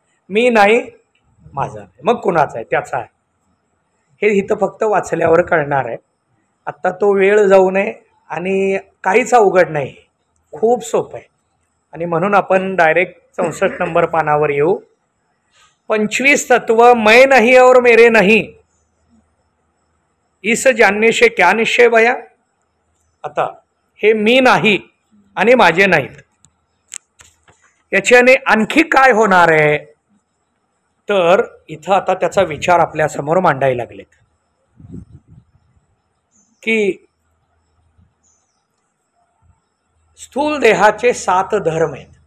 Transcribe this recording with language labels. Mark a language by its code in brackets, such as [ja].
[mr] मी नाही माझा नाही, मग कुणाचा आहे? त्याचा आहे. हे इथं फक्त वाचल्यावर कळणार आहे. आत्ता तो वेळ जाऊ नये आणि काहीच अवघड नाही, खूप सोपं आहे. आणि म्हणून आपण डायरेक्ट 64 नंबर पानावर येऊ. [hi] 25 तत्व मैं नहीं और मेरे नहीं, इस जानने से क्या निश्चय भया. [mr] आता हे मी नाही आणि माझे नाहीत याच्याने आणखी काय होणार आहे तर इथं आता त्याचा विचार आपल्या समोर मांडायला लागलेत की स्थूल देहाचे 7 धर्म आहेत.